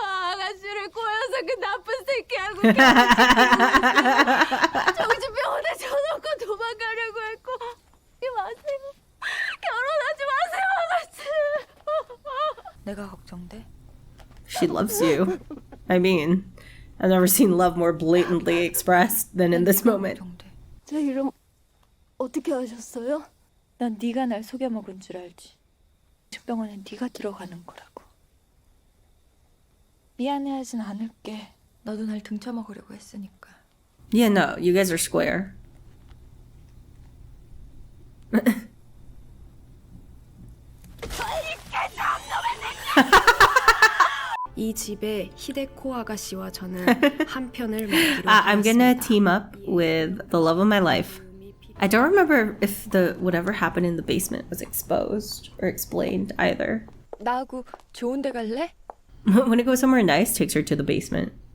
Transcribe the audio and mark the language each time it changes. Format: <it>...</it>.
<ko>아가씨를 꼬여서 그 나쁜 새끼하고 정신병원에 쳐놓고 도망가려고 했고 잊지 마세요. 결혼하지 마세요, 아가씨. 내가 걱정돼?</ko> <en>She loves you. I mean, I've never seen love more blatantly expressed than in this moment.</en> <ko>제 이름 어떻게 아셨어요? 난 네가 날 속여먹은 줄 알지. 정신병원에 네가 들어가는 거라고. 미안해하진 않을게. 너도 날 등쳐먹으려고 했으니까.</ko> <en>Yeah, no, you guys are square.</en> <ko>이 집에 히데코 아가씨와 저는 한 편을 맡기로</ko> <en>I'm gonna</en> <ko>하였습니다.</ko> <en>team up with the love of my life. I don't remember if the whatever happened in the basement was exposed or explained either.</en> <ko>나하고 좋은 데 갈래?</ko> <en>When it goes somewhere nice, takes her to the basement.</en>